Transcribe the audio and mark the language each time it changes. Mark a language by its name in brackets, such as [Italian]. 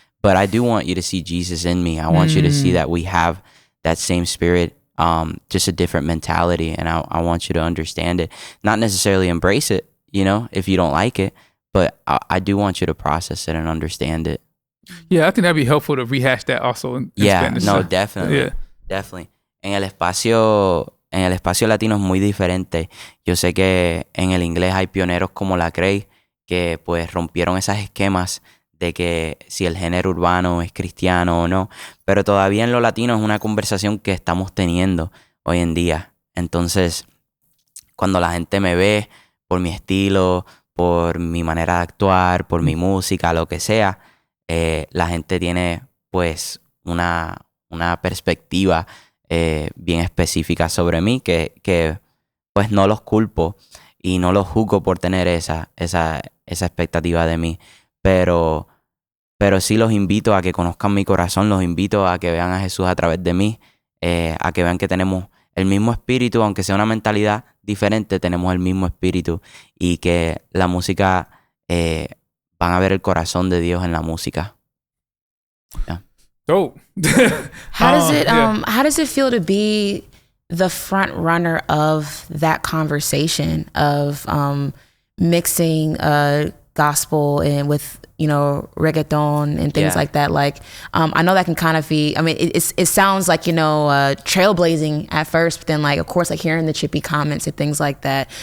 [English] But I do want you to see Jesus in me. I want you to see that we have that same spirit, just a different mentality. And I want you to understand it. Not necessarily embrace it, if you don't like it. But I do want you to process it and understand it. Yeah, I think that'd be helpful to rehash that also in Spanish. No, definitely. Definitely. [Spanish] En el espacio latino es muy diferente. Yo sé que en el inglés hay pioneros como Lecrae que pues rompieron esos esquemas de que si el género urbano es cristiano o no, pero todavía en lo latino es una conversación que estamos teniendo hoy en día. Entonces, cuando la gente me ve por mi estilo, por mi manera de actuar, por mi música, lo que sea, la gente tiene pues una perspectiva bien específica sobre mí que pues no los culpo y no los juzgo por tener esa expectativa de mí, pero sí los invito a que conozcan mi corazón, los invito a que vean a Jesús a través de mí, a que vean que tenemos el mismo espíritu, aunque sea una mentalidad diferente, tenemos el mismo espíritu y que la música, van a ver el corazón de Dios en la música. [English] Yeah. Dope. How does it feel to be the front runner of that conversation of mixing gospel and with reggaeton and things like that? Like, I know that can kind of be, I mean, it sounds like, trailblazing at first, but then like, of course, like hearing the chippy comments and things like that.